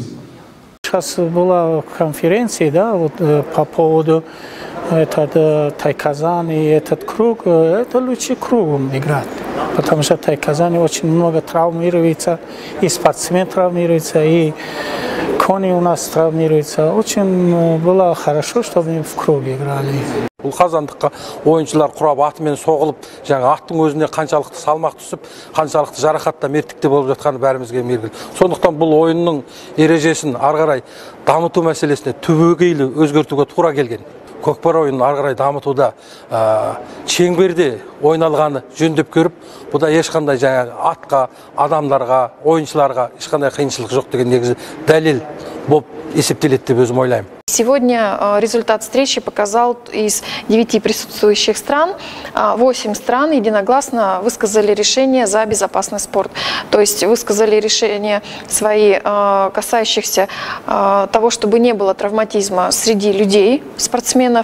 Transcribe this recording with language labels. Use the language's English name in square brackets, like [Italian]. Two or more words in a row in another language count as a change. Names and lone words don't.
[Russian] Сейчас была конференция, да, вот, по поводу Тайказан и этот круг, это лучше кругом играть, потому что Тайказане очень много травмируется, и спортсмен травмируется, и кони у нас травмируются. Очень было хорошо, чтобы мы в круге играли. [Kazakh] Бұл қазандыққа ойыншылар құрап атымен соғылып, жаңа аттың өзіне қаншалықты салмақ түсіп, қаншалықты жарақатта мертікте болып жатқаны бәрімізге белгілі. Сондықтан бұл ойынның ережесін ары қарай дамыту мәселесіне түбегейлі өзгертуге тура келген. Көкпар ойынын ары қарай дамытуда шеңберде ойналғаны жөндеп көріп, бұда ешқандай жаңа атқа, адамдарға, ойыншыларға ешқандай қиыншылық жоқ деген негізі дәлел болып есептеледі деп өзім ойлаймын. [Russian] Сегодня результат встречи показал, из 9 присутствующих стран, 8 стран единогласно высказали решение за безопасный спорт. То есть высказали решения свои, касающихся того, чтобы не было травматизма среди людей, спортсменов.